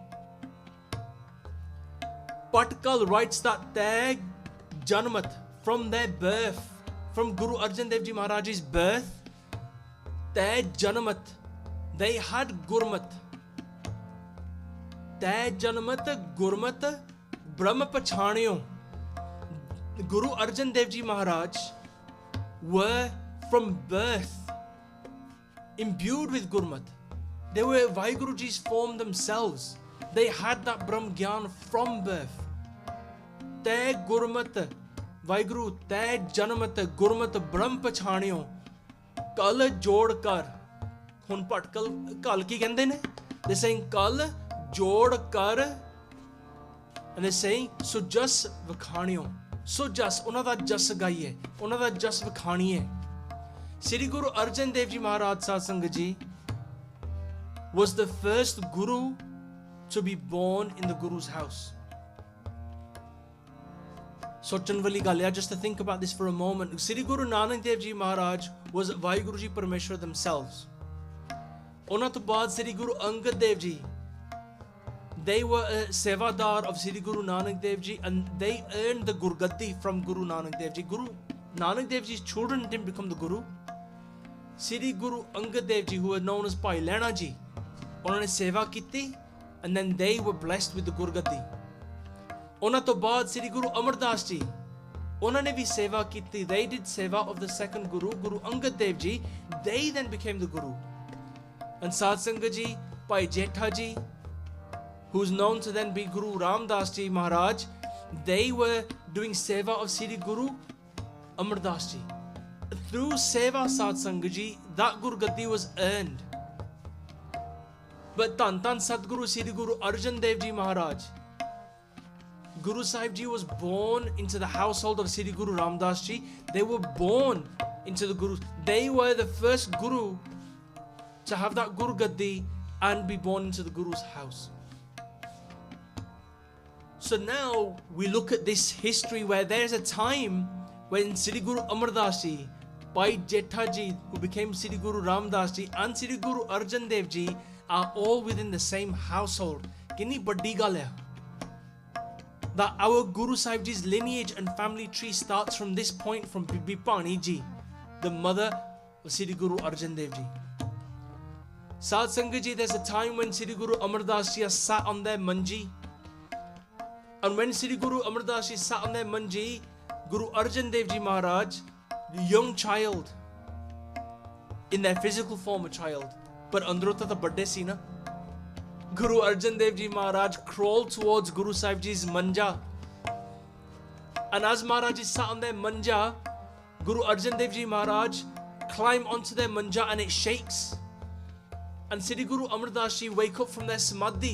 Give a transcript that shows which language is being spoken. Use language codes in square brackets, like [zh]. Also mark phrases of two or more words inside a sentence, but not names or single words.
[en] Bhatt Kal writes that [pa] ਤੇ ਜਨਮਤ, [en] from their birth, from Guru Arjan Dev Ji Maharaj's birth, [pa] ਤੇ ਜਨਮਤ, [en] they had Gurmat. [pa] ਤੇ ਜਨਮਤ ਗੁਰਮਤ ਬ੍ਰਹਮਾ ਪਛਾਣਿਓ. [en] Guru Arjan Dev Ji Maharaj were from birth imbued with Gurmat. They were Vaheguruji's form themselves. They had that Brahm Gyan from birth. [pa] ਤੇ ਗੁਰਮਤ ਵਾਹਿਗੁਰੂ ਤੇ ਜਨਮਤ ਗੁਰਮਤ ਬ੍ਰਹਮ ਪਛਾਣਿਓ ਕਲ ਜੋੜ ਕਰ. ਹੁਣ ਭੱਟ ਕਲ ਕੀ ਕਹਿੰਦੇ ਨੇ? [en] They're saying [pa] ਕਲ ਜੋੜ ਕਰ, [en] and they're saying [pa] ਸੁਜਸ ਵਖਾਣਿਓ. Sujas, ਉਹਨਾਂ ਦਾ ਜਸ ਗਾਈਏ, ਉਹਨਾਂ ਦਾ ਜਸ ਵਿਖਾਣੀਏ. [en] Sri Guru Arjan Dev Ji Maharaj Sad Sangat Ji was the first Guru to be born in the Guru's house. [pa] ਸੋਚਣ ਵਾਲੀ ਗੱਲ ਹੈ, [en] just to think about this for a moment. Sri Guru Nanak Dev Ji Maharaj was Vaheguru Ji Parmeshwar themselves. [pa] ਉਹਨਾਂ ਤੋਂ ਬਾਅਦ Sri Guru Angad Dev Ji, [en] they were a sevadar of Sri Guru Nanak Dev Ji, and they earned the Gurgaddi from Guru Nanak Dev Ji. Guru Nanak Dev Ji's children didn't become the Guru. Sri Guru Angad Dev Ji, who were known as Bhai Lehna Ji, [pa] ਉਹਨਾਂ ਨੇ ਸੇਵਾ ਕੀਤੀ, [en] and then they were blessed with the Gurgaddi. [pa] ਉਹਨਾਂ ਤੋਂ ਬਾਅਦ Sri Guru Amardas Ji, ਉਹਨਾਂ ਨੇ ਵੀ ਸੇਵਾ ਕੀਤੀ. [en] They did seva of the second Guru, Guru Angad Dev Ji. They then became the Guru. And Sad Sangat Ji, Bhai Jetha Ji, who's known to then be Guru Ramdas Ji Maharaj, they were doing seva of Sri Guru Amardas Ji. Through seva, Sad Sangat Ji, that Gurgaddi was earned. But Tan Sadguru Sri Guru Arjan Dev Ji Maharaj, Guru Sahib Ji was born into the household of Sri Guru Ramdas Ji. They were born into the Guru. They were the first Guru to have that Guru Gaddi and be born into the Guru's house. So now we look at this history where there's a time when Sri Guru Amardas Ji, Bhai Jetha Ji, who became Sri Guru Ramdas Ji, and Sri Guru Arjan Dev Ji are all within the same household. [pa] ਕਿੰਨੀ ਵੱਡੀ ਗੱਲ ਹੈ. [en] That our Guru Sahib Ji's lineage and family tree starts from this point, from Bibi Pani Ji, the mother of Sri Guru Arjan Dev Ji. Sad Sangat Ji, there's a time when Sri Guru Amardas Ji sat on their manji. And when Sri Guru Amardas Ji sat on their manji, Guru Arjan Dev Ji Maharaj, the young child, in their physical form a child, but [pa] ਅੰਦਰੋਂ ਤਾਂ ਵੱਡੇ ਸੀ ਨਾ. [en] Guru Arjan Dev Ji Maharaj crawled towards Guru Sahib Ji's manja. And as Maharaj is sat on their manja, Guru Arjan Dev Ji Maharaj climbed onto their manja and it shakes. And Sri Guru Amardas Ji wake up from their samadhi.